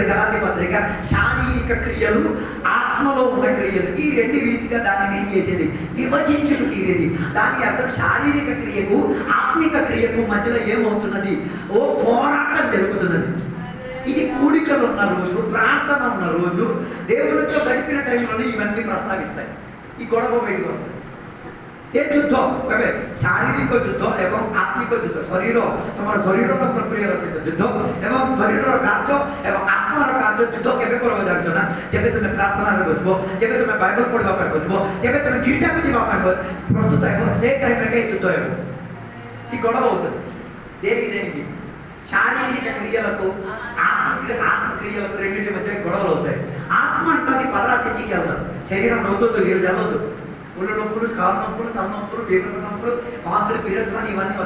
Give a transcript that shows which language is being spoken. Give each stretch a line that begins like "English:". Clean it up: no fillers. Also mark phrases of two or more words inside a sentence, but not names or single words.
Telugu: గలాతీ పత్రిక శారీరక క్రియలు, ఆత్మలో ఉన్న క్రియలు, ఈ 2 రీతిగా దానిని ఏం చేసేది, విభజించుకు తీరేది. దాని అర్థం శారీరక క్రియకు ఆత్మిక క్రియకు మధ్యలో ఏమవుతున్నది, ఓ పోరాటం జరుగుతున్నది. ఇది కూడికలు ఉన్న రోజు, ప్రార్థన ఉన్న రోజు, దేవునితో గడిపిన టైంలోనే ఇవన్నీ ప్రస్తావిస్తాయి. ఈ గొడవ బయటకు వస్తాయి.
Odia: ଏ ଯୁଦ୍ଧ କେବେ ଶାରୀରିକ ଯୁଦ୍ଧ ଏବଂ ଆତ୍ମିକ ଯୁଦ୍ଧ, ତମର ଶରୀରର ପ୍ରକ୍ରିୟାର ସହିତ ଯୁଦ୍ଧ ଏବଂ ଶରୀରର କାର୍ଯ୍ୟ ଏବଂ ଆତ୍ମାର କାର୍ଯ୍ୟ ଯୁଦ୍ଧ କେବେ କରିବ ଜାଣିଛ ନା? ଯେବେ ତୁମେ ପ୍ରାର୍ଥନାରେ ବସିବ, ଯେବେ ତୁମେ ବାଇବଲ ପଢିବା ପାଇଁ ବସିବ, ଯେବେ ତୁମେ ଗିର୍ଜାକୁ ଯିବା ପାଇଁ ପ୍ରସ୍ତୁତ ହେବ, ସେ ଟାଇମ୍ରେ ଯୁଦ୍ଧ ହେବ.
Telugu: ఈ గొడవ అవుతుంది. దేనికి శారీరక క్రియలకు ఆత్మక్రియలకు రెండింటి మధ్య గొడవలు అవుతాయి. ఆత్మ అంటది పదరా చర్చికి వెళ్తారు, శరీరం నవ్వుతుంది, ఈరోజు వెళ్ళొద్దు, ఒళ్ళు నొప్పులు, కాలు నొప్పులు, తలనొప్పులు, వేగుల నొప్పులు, వాంతులు, విరచనాలు ఇవన్నీ వస్తాయి.